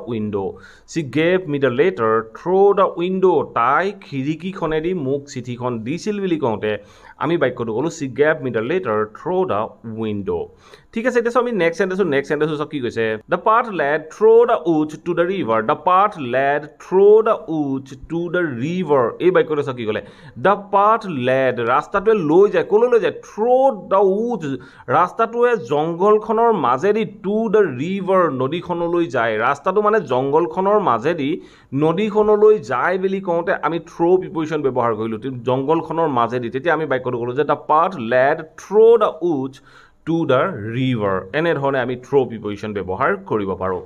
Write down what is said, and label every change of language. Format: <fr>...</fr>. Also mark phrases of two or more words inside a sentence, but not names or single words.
<en>the window</en> <as>তাই খিৰিকীখনেদি মোক চিঠিখন দিছিল বুলি কওঁতে আমি বাক্যটো ক'লো</as> <en>She gave me the letter through the window</en> <as>ঠিক আছে এতিয়া আমি</as> <en>next sentence</en> <as>কি কৈছে</as> <en>The path led through the woods to the</en> <as>river এই বাক্যটো কি ক'লে</as> <en>The path led</en> <as>ৰাস্তাটোৱে লৈ যায় ক'লৈ লৈ যায়</as> <en>through the woods</en> <as>ৰাস্তাটোৱে জংঘলখনৰ মাজেদি</as> <en>to the river</en> <as>নদীখনলৈ যায় ৰাস্তাটো মানে জংঘলখনৰ মাজেদি নদীখনলৈ যায় বুলি কওঁতে আমি</as> <en>through preposition</en> <as>ব্যৱহাৰ কৰিলোঁ জংঘলখনৰ মাজেদি তেতিয়া আমি বাক্যটো ক'লোঁ যে</as> <en>the path led through the woods to the river</en> <as>এনেধৰণে আমি</as> <en>through preposition</en> <as>ব্যৱহাৰ কৰিব পাৰোঁ</as>